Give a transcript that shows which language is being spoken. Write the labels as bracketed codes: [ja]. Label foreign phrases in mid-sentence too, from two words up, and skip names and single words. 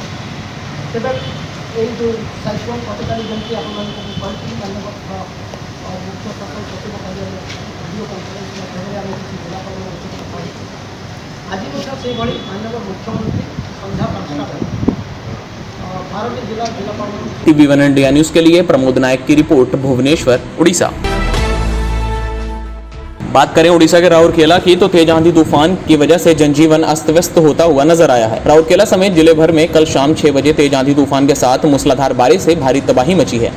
[or] ତେବେ ଏଇ ଯେଉଁ ସାଇକ୍ଲୋନ୍ ଗତକାଲି ଯେମିତି ଆପଣମାନଙ୍କୁ ମୁଁ କହିଥିଲି, ମାନ୍ୟବର ମୁଖ୍ୟ ସଚିବ ସଚିବ କାର୍ଯ୍ୟାଳୟ ଭିଡ଼ିଓ କନଫରେନ୍ସ ମାଧ୍ୟମରେ ଆମେ କିଛି ଜିଲ୍ଲାପାଳଙ୍କ ଉଚିତ କହିଛୁ। ଆଜି ମଧ୍ୟ ସେହିଭଳି ମାନ୍ୟବର ମୁଖ୍ୟମନ୍ତ୍ରୀ ସନ୍ଧ୍ୟା 5ଟା ବେଳେ 12ଟି ଜିଲ୍ଲାପାଳଙ୍କୁ। [hi] TV1 इंडिया न्यूज के लिए प्रमोद नायक की रिपोर्ट, भुवनेश्वर, उड़ीसा। बात करें उड़ीसा के राउरकेला की, तो तेज आंधी तूफान की वजह से जनजीवन अस्त व्यस्त होता हुआ नजर आया है। राउरकेला समेत जिले भर में कल शाम 6 बजे तेज आंधी तूफान के साथ मूसलाधार बारिश से भारी तबाही मची है।